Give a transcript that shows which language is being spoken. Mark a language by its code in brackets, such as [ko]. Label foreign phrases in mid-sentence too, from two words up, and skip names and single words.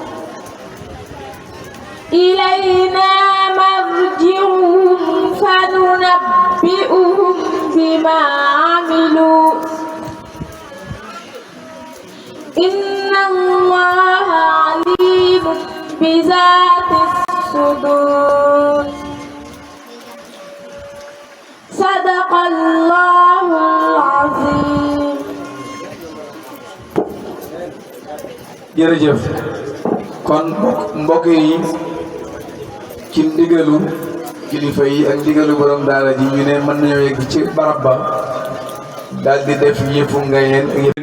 [ar] إلينا مرجعهم فننبئهم بما عملوا إن الله عليم بذات الصدور صدق الله العظيم. [wo] jërëjëf kon mbokk yi ci ndigalu kilifa yi ak ndigalu borom daara ji ñu ne mën nañoo yegg ci barab ba daal di def yëfu ngayeen ak yëpp